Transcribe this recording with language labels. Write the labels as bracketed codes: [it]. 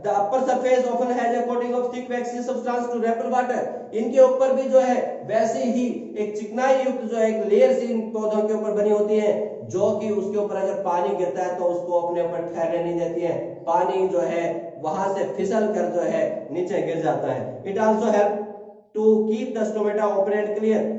[en] The upper surface often has a coating of thick waxy substance to repel water. [hi] इनके ऊपर भी जो है वैसे ही एक चिकनाई युक्त जो है एक लेयर सी इन पौधों के ऊपर बनी होती है जो कि उसके ऊपर अगर पानी गिरता है तो उसको अपने ऊपर ठहरने नहीं देती है, पानी जो है वहां से फिसल कर जो है नीचे गिर जाता है। [en] It also help to keep the stomata open and clear.